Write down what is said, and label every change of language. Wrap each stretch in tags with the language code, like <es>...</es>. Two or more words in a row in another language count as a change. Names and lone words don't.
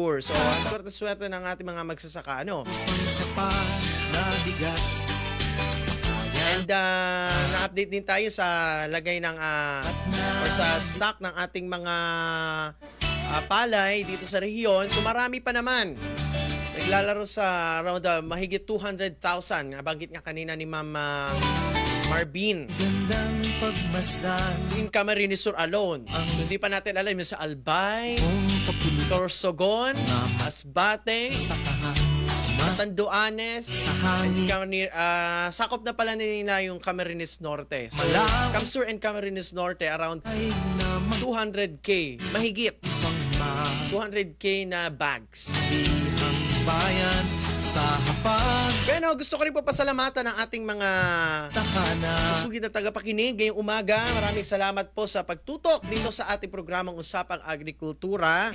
<tl>So, ang swerte-swerte ng ating mga magsasaka, ano? And na-update din tayo sa lagay ng or sa stock ng ating mga palay dito sa rehiyon. So, marami pa naman. Naglalaro sa around mahigit 200,000. Nabanggit nga kanina ni Ma'am Marvin.</tl> <en>In Camarines Sur alone. So,</en> <tl>hindi pa natin alam yung sa Albay, Torsogon, Asbate, Tanduanes, sakop na pala nila yung Camarines Norte.</tl> <en>So, Camsur and Camarines Norte around 200K.</en> <tl>Mahigit 200K na bags. Bayan sa hapag. Pero gusto ko rin po pasalamatan ng ating mga usugid na tagapakinig ngayong umaga. Maraming salamat po sa pagtutok dito sa ating programang Usapang Agrikultura.</tl>